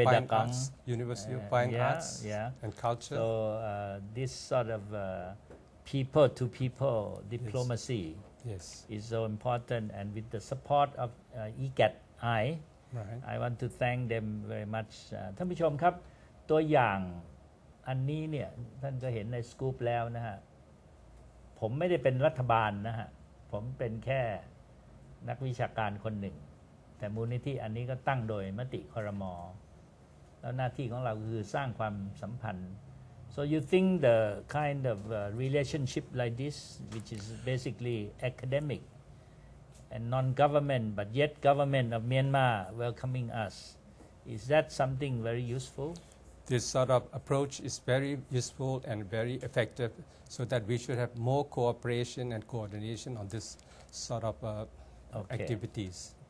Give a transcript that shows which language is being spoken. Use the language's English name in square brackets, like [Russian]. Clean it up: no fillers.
[English] Shvedekong. Arts, University of Fine Arts and Culture. So this sort of people-to-people diplomacy Yes. is so important, and with the support of EGAT-I, Right. I want to thank them very much. [Thai] ท่านผู้ชมครับตัวอย่างอันนี้เนี่ยท่านก็เห็นในสกู๊ปแล้วนะฮะผมไม่ได้เป็นรัฐบาลนะฮะผมเป็นแค่นักวิชาการคนหนึ่งแต่มูลนิธิอันนี้ก็ตั้งโดยมติครม. แล้วหน้าที่ของเราคือสร้างความสัมพันธ์ [English] so you think the kind of relationship like this which is basically academic and non-government, but yet government of Myanmar welcoming us. Is that something very useful? This sort of approach is very useful and very effective, so that we should have more cooperation and coordination on this sort of activities.